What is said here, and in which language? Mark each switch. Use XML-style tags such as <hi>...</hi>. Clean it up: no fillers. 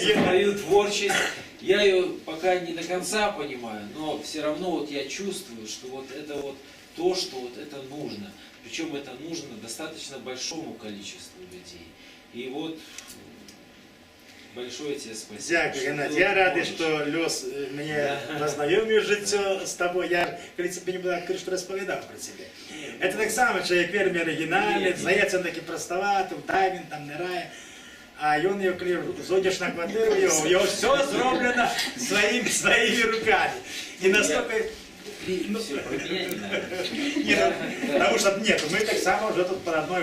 <ru>За твою творчесть. Я ее пока не до конца понимаю, но все равно вот я чувствую, что вот это вот то, что вот это нужно. Причем это нужно достаточно большому количеству людей. И вот большое тебе спасибо.</ru> <uk>Дякую, Геннадій. Я радий, що Льос мене познайомив життя з тобою. Я, в принципі, не буду відкрити, що розповідав про себе. Это так само, чоловік вельми оригінальний, здається, такий простоватий, дай він там не рає. А він, коли зайдеш на квартиру, його все зроблено своїми руками. І настільки...</uk> <ru>Все, про меня не надо. Нет, потому что нет, мы так само уже тут по одной</ru>